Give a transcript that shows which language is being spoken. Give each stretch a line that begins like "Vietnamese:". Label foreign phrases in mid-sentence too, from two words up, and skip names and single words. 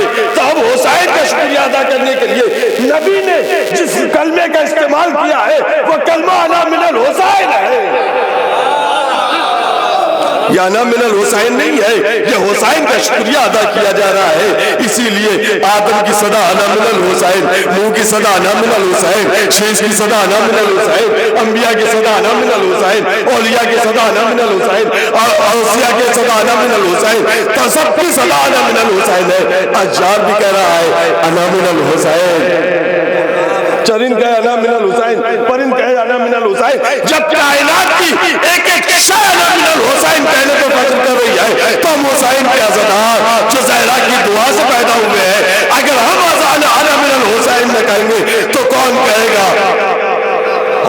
Urdu: تو اب حسین کا شکریہ ادا کرنے کے لیے نبی نے جس کلمے کا استعمال کیا ہے وہ کلمہ
Arabic: انا من الحسین
Urdu: ہے. یہ
Arabic: انا من الحسین
Urdu: نہیں ہے، یہ حسین کا شکریہ ادا کیا جا رہا ہے۔ اسی لیے آدم کی صدا
Arabic: انا من الحسین،
Urdu: نوح کی صدا
Arabic: انا من الحسین،
Urdu: شیش کی صدا
Arabic: انا من الحسین،
Urdu: انبیاء کی صدا
Arabic: انا من الحسین،
Urdu: اولیاء کی صدا
Arabic: انا من الحسین،
Urdu: اوصیاء کی صدا
Arabic: انا من الحسین،
Urdu: تو سب کی صدا
Arabic: انا من الحسین
Urdu: ہے۔ اشعار بھی کہہ رہا ہے
Arabic: انا من الحسین،
Urdu: چرند کہے
Arabic: انا من الحسین،
Urdu: پرند کہے
Arabic: انا من الحسین،
Urdu: جب کائنات کی ایک ایک شے
Arabic: انا من الحسین
Urdu: کہنے کو فخر کر رہی ہے، تو ہم حسین کے عزادار جو زہرا کی دعا سے پیدا ہوئے ہیں، اگر ہم
Arabic: انا من الحسین
Urdu: نہ کہیں گے تو کون کہے گا؟